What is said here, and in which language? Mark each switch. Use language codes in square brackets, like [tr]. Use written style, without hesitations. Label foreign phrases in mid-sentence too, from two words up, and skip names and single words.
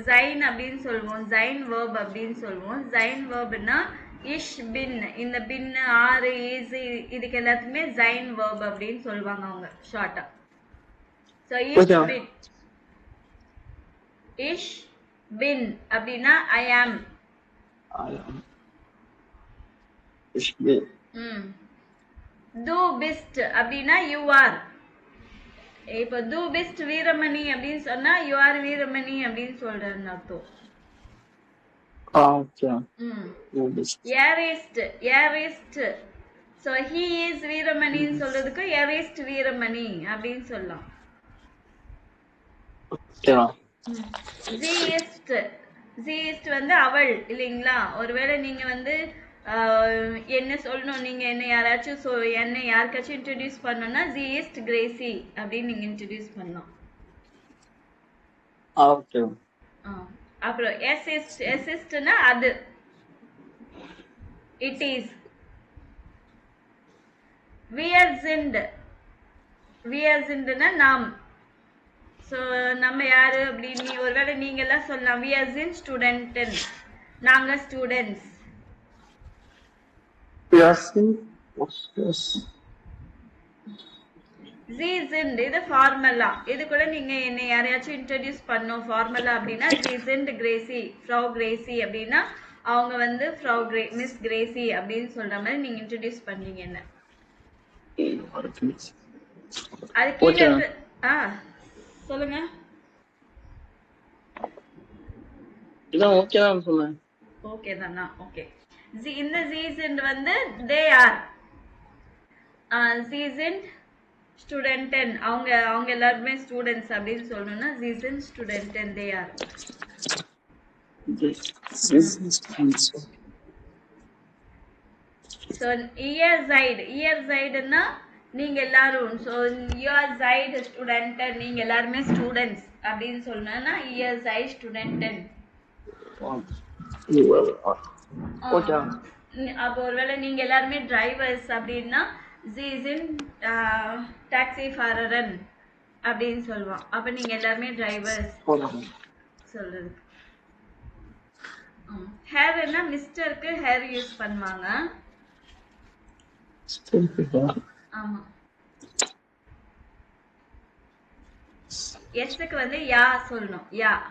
[ta] sein அப்படின்னு சொல்லுவோம், [de] sein verb [ta] அப்படின்னு சொல்லுவோம். [de] sein verb [ta] னா [de] ich bin, [ta] இந்த பின் ஆறு இஸ் இதுக்கு எல்லாத்துக்குமே [de] sein verb [ta] அப்படின்னு சொல்லுவாங்க அவங்க ஷார்ட்டா. சோ [de] ich bin, ich bin [ta] அப்படின்னா [en] I am. [de] du bist [ta] அப்படின்னா [en] you are. [ta] இப்போ [de] du bist [ta] வீரமணி அப்படின்னு சொன்னா [en] you are [ta] வீரமணி அப்படின்னு சொல்றேன்னு அர்த்தம். ஓகே. [de] er ist [ta] so [en] he is [ta] வீரமணின்னு சொல்றதுக்கு [de] er ist [ta] வீரமணி அப்படின்னு சொல்லலாம். [de] sie ist [ta] வந்து அவள் இல்லைங்களா? ஒருவேளை நீங்க வந்து என்ன சொல்லணும், நீங்க என்ன யாராச்சும் என்ன யாருக்காச்சும் இன்ட்ரடியூஸ் பண்ணணும்னா [de] sie ist [ta] Gracie அப்படின்னு நீங்க இன்ட்ரடியூஸ் பண்ணலாம். ஓகே. அப்புறம் [de] es ist [ta] னா அது, [en] it is. [de] wir sind [ta] னா நாம். சோ நம்ம யாரு அப்படின்னு ஒருவேளை நீங்க எல்லாம் சொல்லலாம் [de] we sind studenten, [ta] நாங்க ஸ்டூடெண்ட்ஸ். [de] sie sind [ta] இது ஃபார்மலா. இது கூட நீங்க என்ன யாரையாச்சும் இன்ட்ரோடியூஸ் பண்ணோம் ஃபார்மலா அப்படின்னா [de] sie sind [ta] Gracie, [de] Frau Gracie [ta] அப்படின்னா அவங்க வந்து மிஸ் கிரேசி அப்படின்னு சொல்ற மாதிரி நீங்க இன்ட்ரோடியூஸ் பண்ணீங்க என்ன. அது கீழே சொல்லுங்க. இதான் ஓகே தான் சொன்னேன். ஓகே தானா? ஓகே. இந்த [de] sie sind [ta] வந்து [en] they are. [de] sie sind studenten, [ta] அவங்க எல்லாருமே ஸ்டூடண்ட்ஸ் அப்படின்னு சொல்லணும்னா [de] sie sind studenten, [en] they are. [ta] So [de] ihr seid [ta] னா நீங்க எல்லாரும். [de] so ihr seid studenten, [ta] நீங்க எல்லாருமே ஸ்டூடண்ட்ஸ் அப்படின்னு சொல்லணும்னா [de] ihr seid studenten. [ta] அப்போ ஒருவேளை நீங்க எல்லாருமே டிரைவர்ஸ் அப்படின்னா [de] sie sind taxifahrern [ta] அப்படின்னு சொல்லுவான். அப்ப நீங்க எல்லாருமே டிரைவர்ஸ் சொல்றது. ஹேர்னா மிஸ்டருக்கு ஹேர் யூஸ் பண்ணுவாங்க. ஆமா. எஸ்க்கு வந்து யா சொல்லணும், யா.